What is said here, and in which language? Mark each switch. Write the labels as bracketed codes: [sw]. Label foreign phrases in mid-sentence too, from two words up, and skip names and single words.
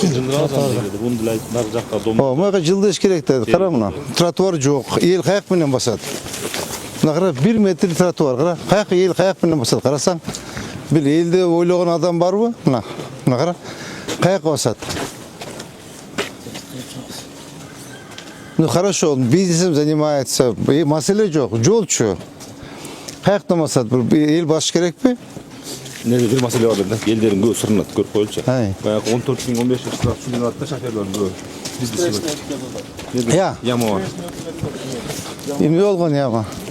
[ky] Мага жылдыш керек деди. Кара мына. Тротуар жок. Эл каяк менен басат? Мына кара 1 метр тротуар. Кара. Каяк эл каяк менен басат? Карасаң, бир элди ойлогон адам барбы? Мына. Мына кара. Каяк басат? [ru] Ну хорошо, он бизнесом занимается. [ky] Маселе жок. Жолчу. Каяктан басат? Эл басыш керекпи? Неде бир маселе бар да. Элдерин көбү сырынат, көрүп коелучу. Баягы 14-15 жылдап сүйлөнүп атты шоферлордун көбү. Бизнес. Яма бар. Эмне болгон яма?